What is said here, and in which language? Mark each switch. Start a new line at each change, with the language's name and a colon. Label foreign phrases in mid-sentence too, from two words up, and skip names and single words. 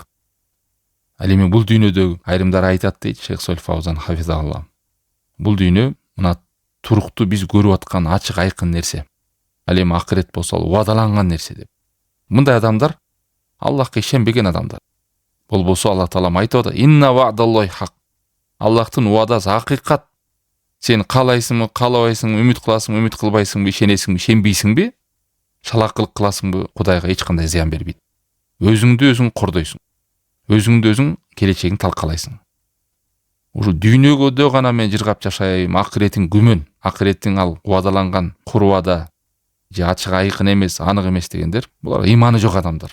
Kyrgyz: Ал эми бул дүйнөдөгү айрымдар айтат дейт Шейх Солих Фаузан хафизаллах. Бул дүйнө мына туруктуу биз көрүп аткан ачык айкын нерсе. Ал эми акырет болсо уадаланган нерсе деп. Мындай адамдар Аллахка ишенбеген адамдар. Болбосо Аллах Таалам айтып атат:
Arabic: "إن وعد الله حق."
Kyrgyz: Аллахтын уадасы акыйкат. Сен каалайсыңбы, каалабайсыңбы, үмүт кыласыңбы, үмүт кылбайсыңбы, ишенесиңби, ишенбейсиңби, шалакылык кыласыңбы, Кудайга эч кандай зыян бербейт. Өзүңдү өзүң кордойсуң. Өзүңдү өзүң келечегиңди талкалайсың. Ушул дүйнөгөдө гана мен жыргап жашайм, акыретиң күмөн, акыреттин ал уадаланган курвада, же ачык айкын эмес, анык эмес дегендер, булар иманы жок адамдар.